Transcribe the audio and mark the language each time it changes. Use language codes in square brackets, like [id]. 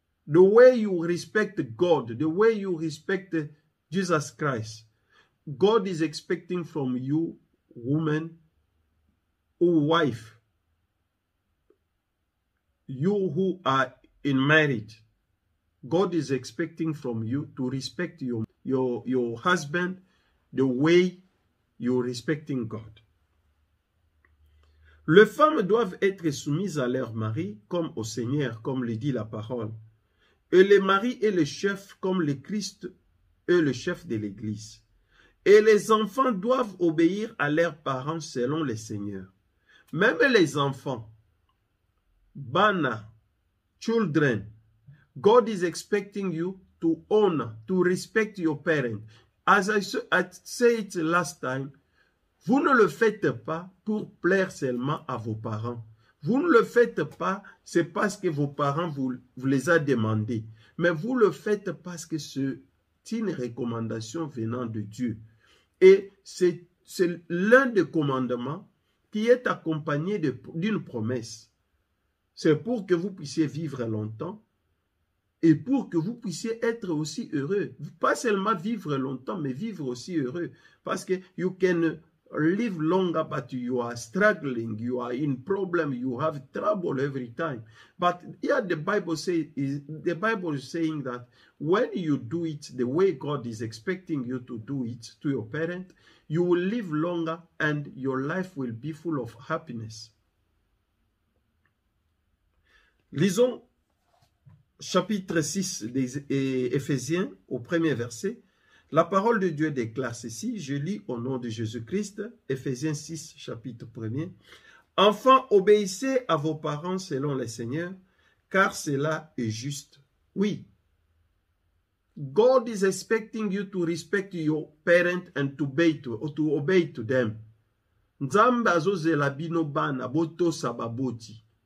[en] The way you respect God, the way you respect Jesus Christ, God is expecting from you, woman or wife, you who are in marriage, God is expecting from you to respect your husband the way you're respecting God. [fr] Les femmes doivent être soumises à leur mari comme au Seigneur, comme le dit la parole. Et le mari est le chef comme le Christ est le chef de l'Église. Et les enfants doivent obéir à leurs parents selon le Seigneur. Même les enfants, [en] bana, children, God is expecting you to honor, to respect your parents. As I said last time, [fr] vous ne le faites pas pour plaire seulement à vos parents. Vous ne le faites pas, c'est parce que vos parents vous les a demandés. Mais vous le faites parce que c'est une recommandation venant de Dieu. Et c'est l'un des commandements qui est accompagné d'une promesse. C'est pour que vous puissiez vivre longtemps et pour que vous puissiez être aussi heureux. Pas seulement vivre longtemps, mais vivre aussi heureux. Parce que [en] you can live longer, but you are struggling, you are in problem, you have trouble every time. But here the Bible is saying that when you do it the way God is expecting you to do it to your parent, you will live longer and your life will be full of happiness. [fr] Lisons chapitre 6 des Éphésiens au premier verset. La parole de Dieu déclare ceci, je lis au nom de Jésus-Christ, Éphésiens 6, chapitre 1er. Enfants, obéissez à vos parents selon le Seigneur, car cela est juste. Oui. [en] God is expecting you to respect your parent and to obey to them. [ln] Nzambe azozela bino bana botosa baboti.